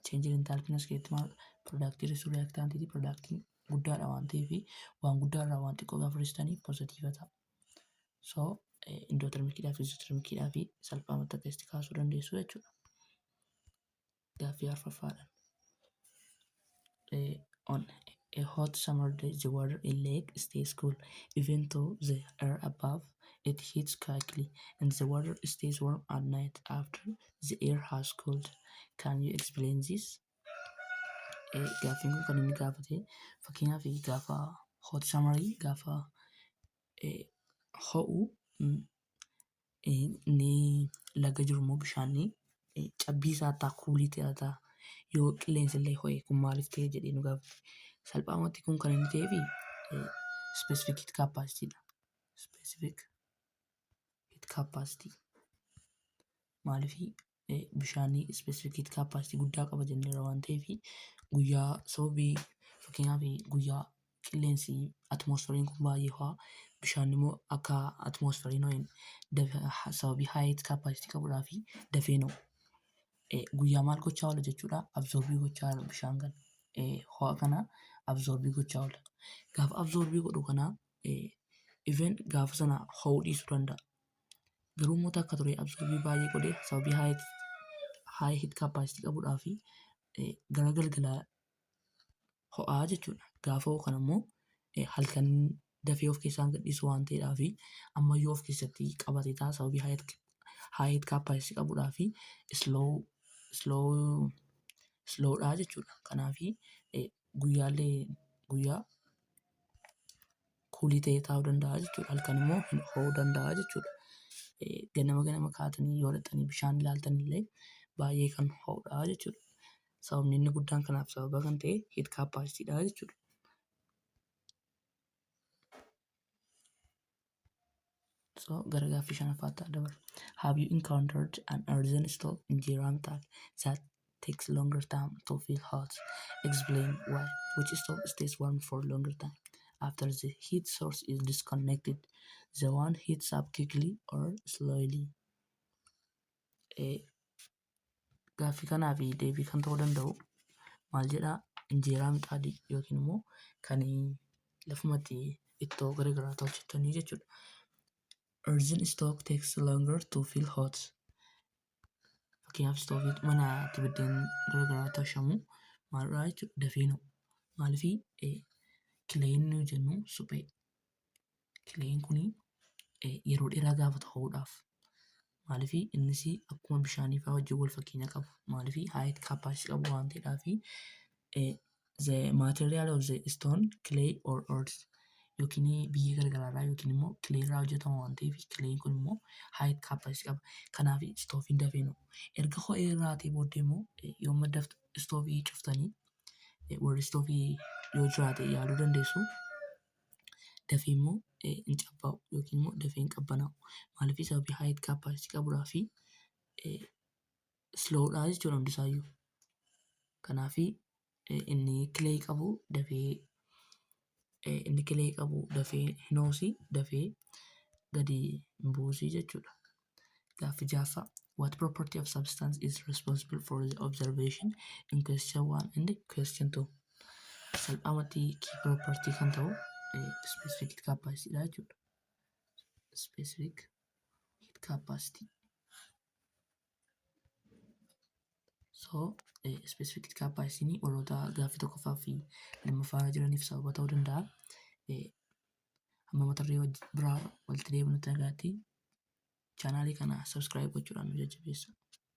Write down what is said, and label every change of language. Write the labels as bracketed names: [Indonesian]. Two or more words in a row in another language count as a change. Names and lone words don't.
[Oromo] Cheenjiin entaalpiin as keessatti maal? Piroodaaktii reaktaantiiti. Piroodaaktiin guddaadha waan ta'eef waan guddaarraa waan xiqqoo gaafa barreessitanii poozitiiva ta'a. So indootermikiidhaaf egzootermikiidhaaf salphaamatti akkasitti kaasuu dandeessu jechuudha. Gaaffii arfaffaadhaan. [English] On a hot summer day, the water in lake stays cool, even though the air above it heats quickly, and the water stays warm at night after the air has cooled. Can you explain this? [Oromo] Gaaffiin kun kan inni gaafate fakkeenyaaf gaafa [English] hot summerii [Oromo] gaafa ho'u inni laga jiru immoo bishaanni cabbii isaa ta'a kuulii ta'a. Yoo qilleensi illee ho'e kun maaliif ta'e jedhee nu gaafate. Salphaamatti kun kan inni ta'eef [English] specific heat capacity [Oromo] dha. [English] Specific heat capacity. [Oromo] Maaliif bishaanni [English] specific heat capacity [Oromo] guddaa qaba jenneerra waan ta'eef guyyaa sababii fakkeenyaaf guyyaa qilleensi atmosferiin kun baay'ee ho'a bishaan immoo akka atmosferiin ho'in sababii [English] high heat capacity [Oromo] qabuudhaaf dafee ho'a. Guyyaa maal gochaa oola jechuudha? Absorbii gochaa oola bishaan kana. Ho'a kana absorbii gochaa oola. Gaafa absorbii godhu kana even gaafa sana ho'uu dhiisuu danda'a. Garuu immoo akka ture absorbii baay'ee godhee sababii [English] high heat capacity [Oromo] qabuudhaaf gara galgalaa ho'aa jechuudha. Gaafa ho'u kana immoo halkan dafee of keessaa gadhiisu waan ta'eedhaaf ammayyuu of keessatti qabatee ta'a sababii [English] high heat capacity [Oromo] qabuudhaaf slowdhaa jechuudha. Kanaaf guyyaa kuulii ta'ee taa'uu danda'a jechuudha. Halkan immoo ho'uu danda'a jechuudha. Ganama kaatanii yoo dhaqxanii bishaan ilaaltan illee baay'ee kan ho'udha jechuudha. Sababni inni guddaan kanaaf sababa kan ta'e [English] heat capacityidha [Oromo] jechuudha. So gara gaaffii shanaffaatti dabarra. [English] Have you encountered an earthen stove in Jiramtag that takes longer time to feel hot? Explain why. Which stove stays warm for longer time after the heat source is disconnected? The one heats up quickly or slowly? [Oromo] Gaaffii kanaaf deebii kan ta'uu danda'u maal jedhaa? Injeeraa mixaadii yookiin immoo kan lafumatti ittoo garaagaraa hojjetanii jechuudha. [English] Earthen stove takes longer to feel hot. [Oromo] Fakkeenyaaf stoovii mana itti biddeen garaagaraa tolchamu maalirraa jechuudha? Dafee ho'u. Maaliif kileen nuyi jennu suphee. Kileen kuni yeroo dheeraa gaafa ta'uudhaaf maaliif innis akkuma bishaanii fa'aa wajjin wal fakkeenya qabu. Maaliif [English] height capacity [Oromo] qabu waan ta'eedhaaf [English] the material of the stone clay or earth [Oromo] yookiin biyyee gargaraarraa yookiin immoo kilee irraa hojjetama waan ta'eef kileen kun immoo [English] height capacity [Oromo] qaba. Kanaaf istoofiin dafee nu erga ho'ee irraatii booddee immoo yommuu istoofii cuftanii warri istoofii yoo jiraate yaaluu dandeessu. Dafee immoo hin cabbaa'u yookiin immoo dafee hin qabbanaa'u. Maaliif sababii [English] height capacity [Oromo] qabuudhaa fi sloodhaa jechuudha hundisaayyuu. Kanaaf inni kilee qabu dafee hin hoosii dafee gadi hin buusii jechuudha. Gaaffii jaaffaa. [English] What property of substance is responsible for the observation in question 1 and question 2? [Oromo] Salphaamatti [English] key property [Oromo] kan ta'u [English] specific heat capacity [Oromo] dha jechuudha. [English] Specific heat capacity. [Oromo] So [English] specific heat capacity [Oromo] warroota gaaffii tokkoffaa fi lammaffaa jiraniif sababa ta'uu danda'a. Amma mata duree biraa walitti deebinutti nagaatti chaanaalii kana subscribe gochuudhaan nu jajjabeessaa.